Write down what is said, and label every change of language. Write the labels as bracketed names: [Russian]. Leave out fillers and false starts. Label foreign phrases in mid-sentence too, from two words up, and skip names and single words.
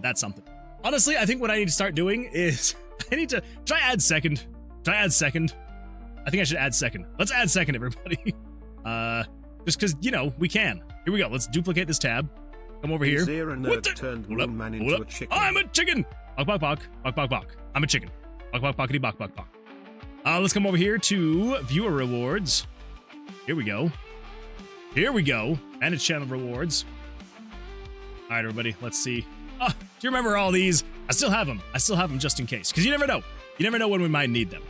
[English] Honestly, I think what I need to start doing is I need to try add second. I think I should add second. Let's add second, everybody. Just because, you know, we can. Here we go. Let's duplicate this tab. Come over here. What the? Turned Moon Man into a chicken. I'm a chicken. Bok, bok, bok. Bok, bok, bok. I'm a chicken. Bok, bok, bokkity, bok, bok, bok. Let's come over here to viewer rewards. Here we go. Manage channel rewards. All right, everybody. Let's see. Oh, do you remember all these? I still have them just in case. Because you never know. You never know when we might need them.